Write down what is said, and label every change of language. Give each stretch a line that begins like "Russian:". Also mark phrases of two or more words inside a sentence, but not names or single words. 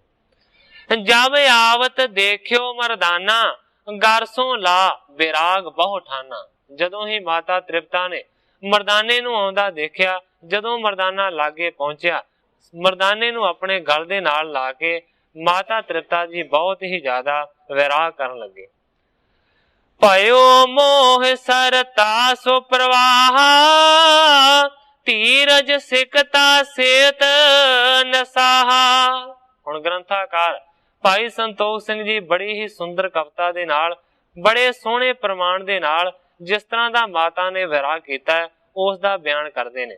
Braj: ਜਬ ਆਵਤ ਦੇਖਿਓ ਮਰਦਾਨਾ, ਗਰਸੋਂ ਲਾ ਬਿਰਾਗ ਬਹੁ ਠਾਨਾ।
Punjabi: ਜਦੋਂ ਹੀ ਮਾਤਾ ਤ੍ਰਿਪਤਾ ਨੇ ਮਰਦਾਨੇ ਨੂੰ ਆਉਂਦਾ ਦੇਖਿਆ, ਜਦੋਂ ਮਰਦਾਨਾ ਲਾਗੇ ਪਹੁੰਚਿਆ, ਮਰਦਾਨੇ ਨੂੰ ਆਪਣੇ ਗਲ ਦੇ ਨਾਲ ਲਾ ਕੇ ਮਾਤਾ ਤ੍ਰਿਪਤਾ ਜੀ ਬਹੁਤ ਹੀ ਜ਼ਿਆਦਾ ਵਿਰਾਗ ਕਰਨ ਲੱਗੇ।
Braj: भयो मोह सरता सो प्रवाह, ਧੀਰਜ ਸਿਕਤਾ ਸੇਤ ਨਸਾਹਾ।
Punjabi: ਹੁਣ ਗ੍ਰੰਥਾਕਾਰ ਭਾਈ ਸੰਤੋਖ ਸਿੰਘ ਜੀ ਬੜੀ ਹੀ ਸੁੰਦਰ ਕਵਿਤਾ ਦੇ ਨਾਲ, ਬੜੇ ਸੋਹਣੇ ਪ੍ਰਮਾਣ ਦੇ ਨਾਲ ਜਿਸ ਤਰ੍ਹਾਂ ਦਾ ਮਾਤਾ ਨੇ ਵਿਰਾਗ ਕੀਤਾ ਉਸ ਦਾ ਬਿਆਨ ਕਰਦੇ ਨੇ।